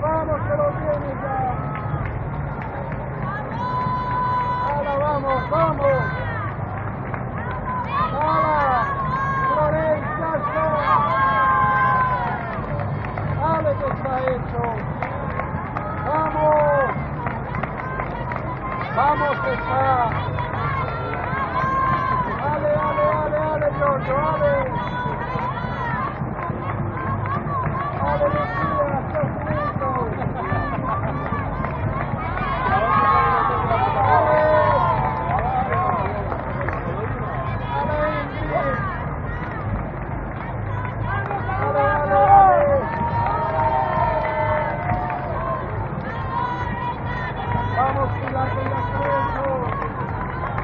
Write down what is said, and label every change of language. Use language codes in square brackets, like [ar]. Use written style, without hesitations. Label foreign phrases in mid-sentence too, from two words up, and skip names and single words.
[es] ¡Vamos, que lo tienes ya! ¡Hala, vamos, vamos! ¡Hala! ¡Florencia, está! ¡Dale, que está hecho! ¡Vamos! ¡Vamos, que está! ¡Ale, ale, ale, ale, Giorgio, ale! ¡Ale, Lucía, estás listo! ¡Ale! ¡Ale, Ingrid! ¡Ale, ale, ale! ¡Vamos, Pilar, que ya está hecho!